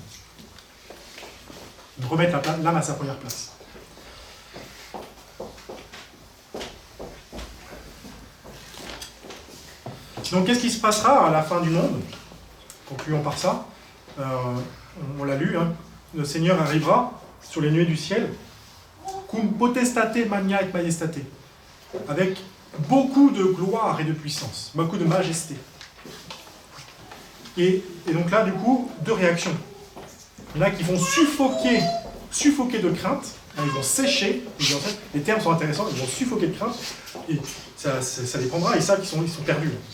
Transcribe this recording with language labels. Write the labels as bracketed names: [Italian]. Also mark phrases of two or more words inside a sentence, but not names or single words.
[French] De remettre l'âme à sa première place. Donc qu'est-ce qui se passera à la fin du monde? Concluons par ça. On l'a lu, hein. Le Seigneur arrivera sur les nuées du ciel, [Latin] cum potestate magna et majestate, [French] avec beaucoup de gloire et de puissance, beaucoup de majesté. Et donc là, du coup, 2 réactions. Il y en a qui vont suffoquer de crainte, ils vont sécher, les termes sont intéressants, ils vont suffoquer de crainte, et ça les prendra, et ça, ils sont perdus.